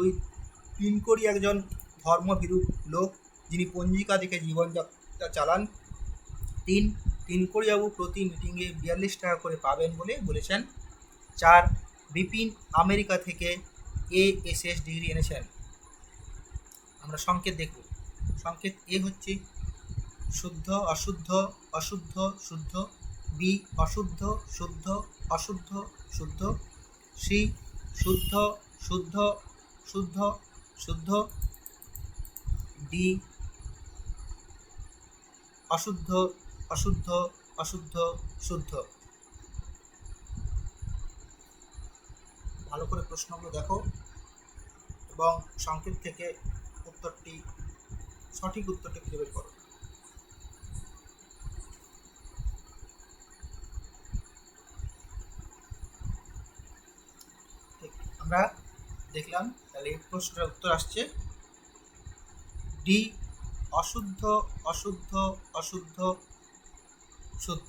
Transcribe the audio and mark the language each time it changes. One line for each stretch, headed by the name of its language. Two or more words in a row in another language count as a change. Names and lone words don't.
Bangla: তিনকড়ি একজন ধর্মভীরু লোক, যিনি পঞ্জিকা দেখে জীবনযাত্রা চালান। 3. তিনকড়িবাবু প্রতি মিটিংয়ে 42 টাকা করে পাবেন বলে বলেছেন। 4. বিপিন আমেরিকা থেকে ASS ডিগ্রি এনেছেন। আমরা সংকেত দেখব। সংকেত এ হচ্ছে শুদ্ধ অশুদ্ধ, অশুদ্ধ শুদ্ধ। বি অশুদ্ধ শুদ্ধ অশুদ্ধ শুদ্ধ। সি শুদ্ধ শুদ্ধ শুদ্ধ শুদ্ধ। ডি অশুদ্ধ অশুদ্ধ অশুদ্ধ শুদ্ধ। ভালো করে প্রশ্নগুলো দেখো এবং সংকেত থেকে উত্তরটি, সঠিক উত্তরটি খুঁজে বের করো। আমরা দেখলাম, তাহলে এই প্রশ্নের উত্তর আসছে ডি অশুদ্ধ অশুদ্ধ অশুদ্ধ শুদ্ধ।